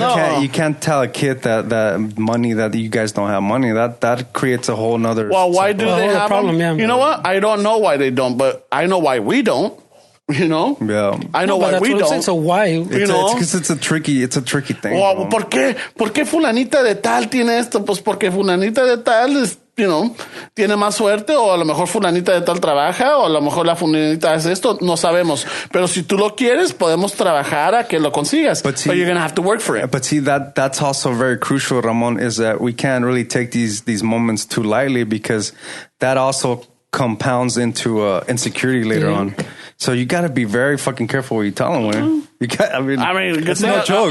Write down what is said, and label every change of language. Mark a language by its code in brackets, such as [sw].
[en] But you can't tell a kid that money that you guys don't have money. That creates a whole nother. Well, why do they have problem? Yeah, you know what? I don't know why they don't, but I know why we don't. You know? Yeah. I know why we don't. So why? It's because it's a tricky thing. [es] Well, ¿por qué fulanita de tal tiene esto? Pues porque fulanita de tal es, tiene más suerte, o a lo mejor fulanita de tal trabaja, o a lo mejor la fulanita hace esto, no sabemos. Pero si tú lo quieres, podemos trabajar a que lo consigas. [en] But you're going to have to work for it. But see, that's also very crucial, Ramon, is that we can't really take these moments too lightly because that also compounds into insecurity later on. So you got to be very fucking careful what you tell them. It's no joke.